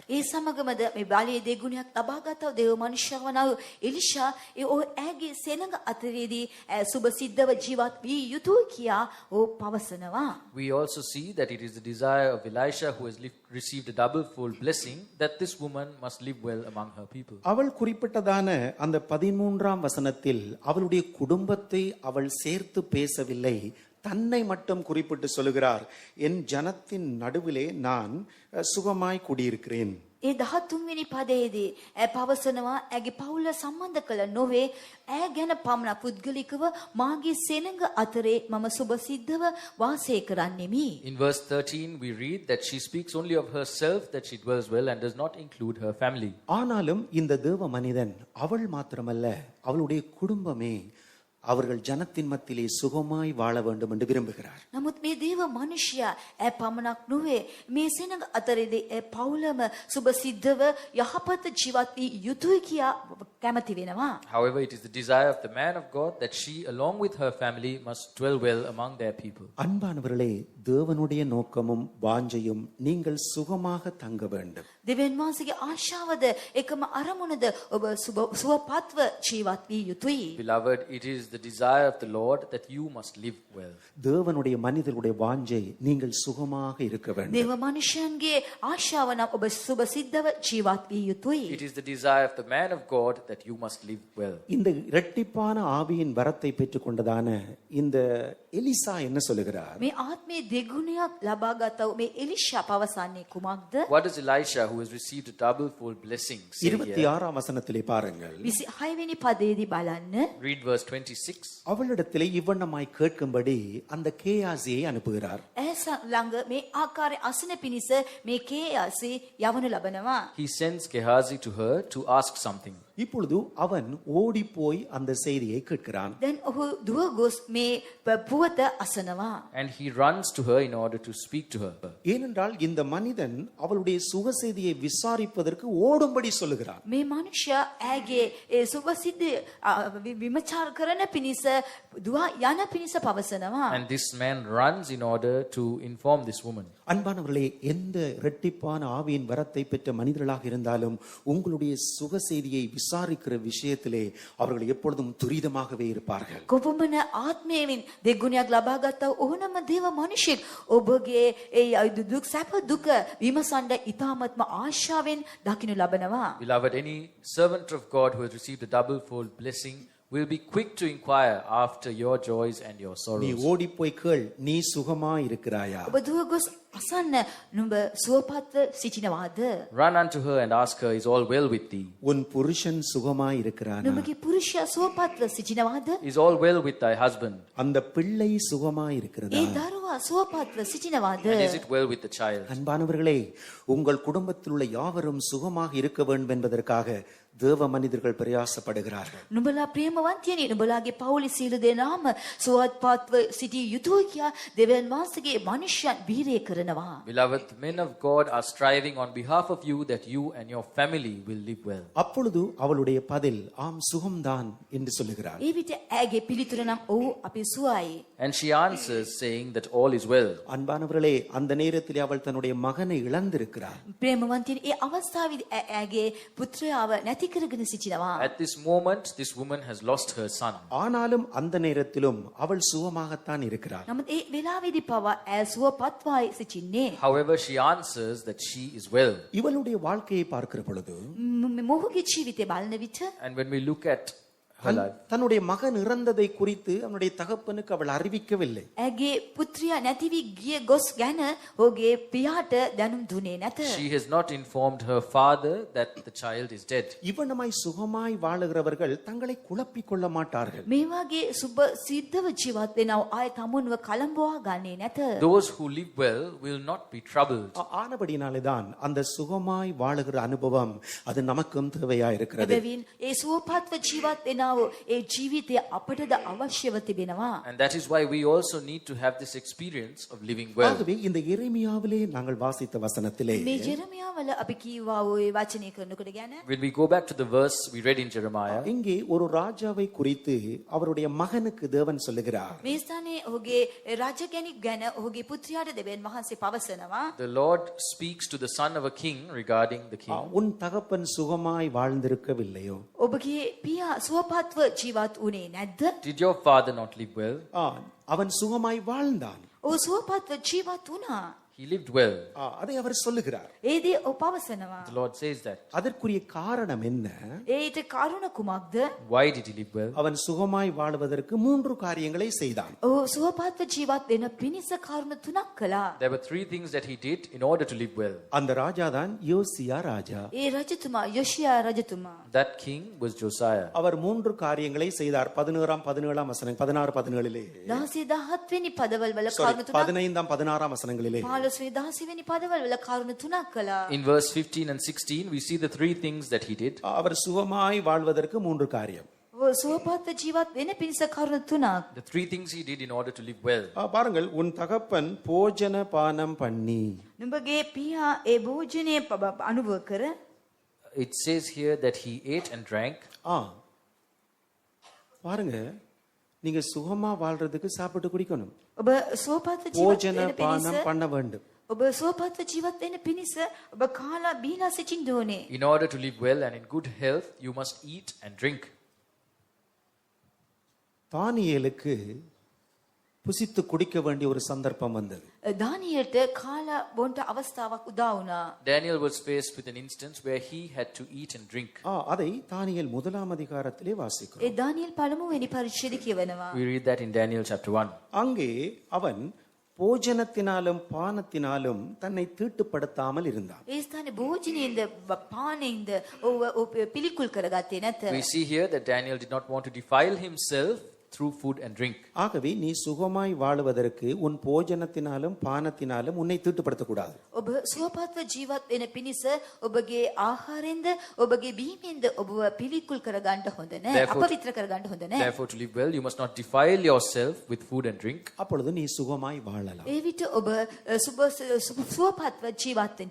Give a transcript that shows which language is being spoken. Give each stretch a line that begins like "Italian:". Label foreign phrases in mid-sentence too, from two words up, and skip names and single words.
Sinhala: ඒ සමගමද මේ බාලයේ දෙගුණයක් ලබාගත්ව දේව මනුෂ්‍යව වන එලිෂා ඒ ඇගේ සෙනඟ අතරේදී සුභසිද්ධව ජීවත් වී යුතුය කියා පවසනවා.
English: We also see that it is the desire of Elisha, who has received a double-fold blessing, that this woman must live well among her people.
Tamil: அவள் குறிப்பிட்டதான அந்த 13ஆம் வசனத்தில் அவளுடைய குடும்பத்தை அவள் சேர்த்து பேசவில்லை, தன்னை மட்டும் குறிப்பிட்டு சொல்லுகிறார், என் ஜனத்தின் நடுவிலே நான் சுகமாய் குடியிருக்கிறேன்.
Sinhala: ඒ 13 වෙනි පදයේදී පවසනවා ඇගේ පවුල සම්බන්ධ කළ නොවේ ඈ ගැන පමණ පුද්ගලිකව මාගේ සෙනඟ අතරේ මම සුභසිද්ධව වාසය කරන්නෙමි.
English: In verse 13 we read that she speaks only of herself, that she dwells well and does not include her family.
Tamil: ஆனாலும் இந்த தேவ மனிதன் அவள் மாத்திரமல்ல அவளுடைய குடும்பமே அவர்கள் ஜனத்தின் மத்தியிலே சுகமாய் வாழ வேண்டும் என்று விரும்புகிறார்.
Sinhala: නමුත් මේ දේව මනුෂ්‍යයා පමණක් නොවේ මේ සෙනඟ අතරේදී පවුලම සුභසිද්ධව යහපත් ජීවත් වී යුතුය කියා කැමති වෙනවා.
English: However, it is the desire of the man of God that she along with her family must dwell well among their people.
Tamil: அன்பானவர்களே, தேவனுடைய நோக்கமும் வாஞ்சையும் நீங்கள் சுகமாக தங்க வேண்டும்.
Sinhala: දෙවියන් වහන්සේගේ ආශාවද එකම අරමුණද ඔබ සුවපත්ව ජීවත් වී යුතුයි.
English: Beloved, it is the desire of the Lord that you must live well.
Tamil: தேவனுடைய மனிதர்களுடைய வாஞ்சை நீங்கள் சுகமாக இருக்க வேண்டும்.
Sinhala: දේව මනුෂ්‍යයන්ගේ ආශාව නම් ඔබ සුභසිද්ධව ජීවත් වී යුතුයි.
English: It is the desire of the man of God that you must live well.
Tamil: இந்த இரட்டிப்பான ஆவியின் வரத்தை பெற்றுக்கொண்டதான இந்த எலிசா என்ன சொல்லுகிறார்?
Sinhala: මේ ආත්මයේ දෙගුණයක් ලබාගතව මේ එලිෂා පවසන්නේ කුමක්ද?
English: What does Elisha, who has received a double-fold blessing, say here?
Tamil: 26ஆம் வசனத்திலே பாருங்கள்.
Sinhala: 26 වෙනි පදයේදී බලන්න.
English: Read verse 26.
Tamil: அவளிடத்திலே இவ்வண்ணமாய் கேட்கும்படி அந்த கேயாசியை அனுப்புகிறார்.
Sinhala: ඇස ළඟ මේ ආකාරයේ අසන පිණිස මේ කේයාසි යවනු ලබනවා.
English: He sends Gehazi to her to ask something.
Tamil: இப்பொழுது அவன் ஓடி போய் அந்த செய்தியை கேட்கிறான்.
Sinhala: දැන් ඔහු දුව ගොස් මේ පුවත අසනවා.
English: And he runs to her in order to speak to her.
Tamil: ஏனென்றால் இந்த மனிதன் அவளுடைய சுகசெய்தியை விசாரிப்பதற்கு ஓடும்படி சொல்லுகிறான்.
Sinhala: මේ මනුෂ්‍යයා ඇගේ ඒ සුභසිද්ධ විමචාර කරන පිණිස දුව යන පිණිස පවසනවා.
English: And this man runs in order to inform this woman.
Tamil: அன்பானவர்களே, எந்த இரட்டிப்பான ஆவியின் வரத்தை பெற்ற மனிதர்களாக இருந்தாலும் உங்களுடைய சுகசெய்தியை விசாரிக்கிற விஷயத்திலே அவர்கள் எப்பொழுதும் துரிதமாகவே இருப்பார்கள்.
Sinhala: කොපමණ ආත්මයෙන් දෙගුණයක් ලබාගත්තා ඕනම දේව මනුෂ්‍යෙක් ඔබගේ ඒ දුක් සැප දුක විමසන්න ඉතාමත්ම ආශාවෙන් දකින්න ලබනවා.
English: Beloved, any servant of God who has received a double-fold blessing will be quick to inquire after your joys and your நீ sorrows.
Tamil: ஓடி போய் கேள், நீ சுகமா இருக்கிறாயா?
Sinhala: ඔබ දුව ගොස් අසන්න නුඹ සුවපත්ව සිටිනවාද?
English: Run unto her and ask her, is all well with thee?
Tamil: உன் புருஷன் சுகமா இருக்கிறானா?
Sinhala: නුඹගේ පුරුෂයා සුවපත්ව සිටිනවාද?
English: Is all well with thy husband?
Tamil: அந்த பிள்ளை சுகமா இருக்கிறதா?
Sinhala: ඒ දරුවා සුවපත්ව සිටිනවාද?
English: And is it well with the child?
Tamil: அன்பானவர்களே, உங்கள் குடும்பத்தில் உள்ள யாவரும் சுகமாக இருக்க வேண்டும் என்பதற்காக தேவ மனிதர்கள் பிரயாசப்படுகிறார்கள்.
Sinhala: නුඹලා ප්‍රේමවන්තයනි නුඹලාගේ පවුලේ සියලු දෙනාම සුවත්පත්ව සිටිය යුතුයි කියා දෙවියන් වහන්සේගේ මනුෂ්‍යයන් වීරිය කරනවා.
English: Beloved, men of God are striving on behalf of you that you and your family will live well.
Tamil: அப்பொழுது அவளுடைய பதில் ஆம் சுகம்தான் என்று சொல்லுகிறார்.
Sinhala: ඒ විට ඇගේ පිළිතුර නම් ඔව් අපි සුවයි.
English: And she answers saying that all is well.
Tamil: அன்பானவர்களே, அந்த நேரத்திலே அவள் தன்னுடைய மகனை இழந்திருக்கிறார்.
Sinhala: ප්‍රේමවන්තයනි ඒ අවස්ථාවේදී ඇගේ පුත්‍රයාව නැති කරගෙන සිටිනවා.
English: At this moment, this woman has lost her son.
Tamil: ஆனாலும் அந்த நேரத்திலும் அவள் சுகமாகத்தான் இருக்கிறார்.
Sinhala: නමුත් ඒ වෙලාවේදී පවා ඇය සුවපත්වයි සිටින්නේ.
English: However, she answers that she is well.
Tamil: இவளுடைய வாழ்க்கையை பார்க்கிற பொழுது
Sinhala: මොහුගේ ජීවිතය බලන විට
English: And when we look at her life,
Tamil: தன்னுடைய மகன் இறந்ததை குறித்து அவனுடைய தகப்பனுக்கு அவள் அறிவிக்கவில்லை.
Sinhala: ඇගේ පුත්‍රයා නැති වී ගිය ගොස් ගැන ඔහුගේ පියාට දැනුම් දුන්නේ නැත.
English: she has not informed her father that the child is dead.
Tamil: இவனமாய் சுகமாய் வாழுகிறவர்கள் தங்களை குழப்பிக் கொள்ள மாட்டார்கள்.
Sinhala: මේ වගේ සුබ සිද්ධව ජීවත් වෙනව ආය තමුන්ව කලඹවා ගන්නේ නැත.
English: Those who live well will not be troubled.
Tamil: ஆனபடினாலேதான் அந்த சுகமாய் வாழுகிற அனுபவம் அது நமக்கும் தேவையா இருக்கிறது.
Sinhala: එබැවින් ඒ සුවපත්ව ජීවත් වෙනව ඒ ජීවිතය අපටද අවශ්‍යව තිබෙනවා.
English: And that is why we also need to have this experience of living well.
Tamil: ஆகவே இந்த எரேமியாவிலே நாங்கள் வாசித்த வசனத்திலே
Sinhala: මේ ජෙරමියාවල අපි කීවා ඔය වචනය කරනකොට ගැන
English: When we go back to the verse we read in Jeremiah,
Tamil: இங்கே ஒரு ராஜாவை குறித்து அவருடைய மகனுக்கு தேவன் சொல்லுகிறார்.
Sinhala: මේ ස්ථානයේ ඔහුගේ රජ කෙනෙක් ගැන ඔහුගේ පුත්‍රයාට දෙවියන් වහන්සේ පවසනවා.
English: the Lord speaks to the son of a king regarding the king.
Tamil: உன் தகப்பன் சுகமாய் வாழ்ந்திருக்கவில்லையோ?
Sinhala: ඔබගේ පියා සුවපත්ව ජීවත් වුණේ නැද්ද?
English: Did your father not live well?
Tamil: அவன் சுகமாய் வாழ்ந்தான்.
Sinhala: ඔහු සුවපත්ව ජීවත් වුණා.
English: He lived well.
Tamil: அதை அவர் சொல்லுகிறார்.
Sinhala: ඒදී ඔහු පවසනවා.
English: The Lord says that.
Tamil: அதற்குரிய காரணம் என்ன?
Sinhala: ඒට කරුණ කුමක්ද?
English: Why did he live well?
Tamil: அவன் சுகமாய் வாழ்வதற்கு 3 காரியங்களை செய்தான்.
Sinhala: ඔහු සුවපත්ව ජීවත් වෙන පිණිස කරුණ 3ක් කළා.
English: There were 3 things that he did in order to live well.
Tamil: அந்த ராஜாதான் யோசியா ராஜா.
Sinhala: ඒ රජතුමා යොෂියා රජතුමා.
English: That king was Josiah.
Tamil: அவர் 3 காரியங்களை செய்தார். 16ஆம் 17ஆம் வசனம் 16 17லே
Sinhala: 17 වෙනි පදවල වල sorry කරුණ 3ක්
Tamil: 15ஆம் 16ஆம் வசனங்களிலே
Sinhala: 15 වෙනි 16 වෙනි පදවල වල කරුණ 3ක් කළා.
English: In verse 15 and 16 we see the 3 things that he did.
Tamil: அவர் சுகமாய் வாழ்வதற்கு 3 காரியம்.
Sinhala: ඔහු සුවපත්ව ජීවත් වෙන පිණිස කරුණ 3ක්.
English: The 3 things he did in order to live well.
Tamil: பாருங்கள், உன் தகப்பன் போஜன பானம் பண்ணி.
Sinhala: නුඹගේ පියා ඒ භෝජනයේ අනුභව කර
English: It says here that he ate and drank.
Tamil: பாருங்க, நீங்க சுகமா வாழ்றதுக்கு சாப்பிட்டு குடிக்கணும்.
Sinhala: ඔබ සුවපත්ව ජීවත් போஜன වෙන பானம் පිණිස
Tamil: பண்ண வேண்டும்.
Sinhala: ඔබ සුවපත්ව ජීවත් වෙන පිණිස ඔබ කාලා බීලා සිටින්න ඕනේ.
English: In order to live well and in good health, you must eat and drink.
Tamil: தானியேலுக்கு புசித்து குடிக்க வேண்டிய ஒரு சந்தர்ப்பம் வந்தது.
Sinhala: දානියෙල්ට කාලා බොන්ට අවස්ථාවක් උදා වුණා.
English: Daniel was faced with an instance where he had to eat and drink.
Tamil: அதை தானியேல் 1ஆம் அதிகாரத்திலே வாசிக்கிறோம்.
Sinhala: ඒ දානියෙල් පළමු වෙනි පරිච්ඡේදය කියවනවා.
English: We read that in Daniel chapter 1.
Tamil: அங்கே அவன் போஜனத்தினாலும் பானத்தினாலும் தன்னை தீட்டுப்படுத்தாமல் இருந்தான்.
Sinhala: ඒ ස්ථානේ භෝජනයෙන්ද පානෙන්ද ඔව් පිළිකුල් කරගත්තේ නැත.
English: We see here that Daniel did not want to defile himself through food and drink.
Tamil: ஆகவே நீ சுகமாய் வாழுவதற்கு உன் போஜனத்தினாலும் பானத்தினாலும் உன்னை தீட்டுப்படுத்தக்கூடாது.
Sinhala: ඔබ සුවපත්ව ජීවත් වෙන පිණිස ඔබගේ ආහාරයෙන්ද ඔබගේ බීමෙන්ද ඔබව පිළිකුල් කරගන්න හොඳ නැහැ. අපවිත්‍ර කරගන්න හොඳ නැහැ.
English: Therefore, to live well, you must not defile yourself with food and drink.
Tamil: அப்பொழுது நீ சுகமாய் வாழலாம்.
Sinhala: ඒ විට ඔබ සුවපත්ව ජීවත් වෙන්න